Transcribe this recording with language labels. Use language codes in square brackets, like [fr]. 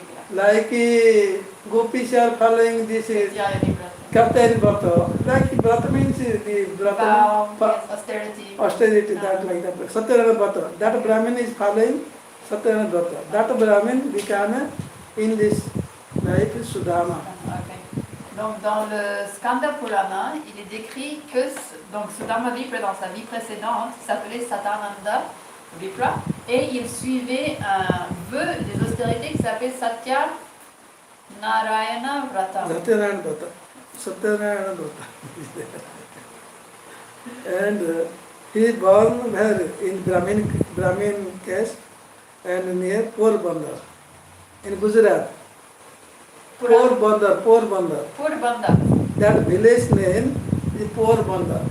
[en] Like gopis are following this Kartari Vrata. Like Vrata means the Vow, Vrata yes, austerity. austerity, that like that. Satyanarayana Vrata. That Brahmin is following Satyanarayana Vrata. That Brahmin became in this life Sudama. Okay. [fr] Donc dans le Skanda Purana, il est décrit que donc Sudama Vipra dans sa vie précédente s'appelait Satananda Vipra et il suivait un vœu des austérités qui s'appelait Satya Narayana Vrata. [sa] Satyanarayana Vrata. Satyanarayana Vrata. [en] And he is born where in Brahmin caste and near Porbandar in Gujarat. Porbandar. Porbandar. That village name is Porbandar.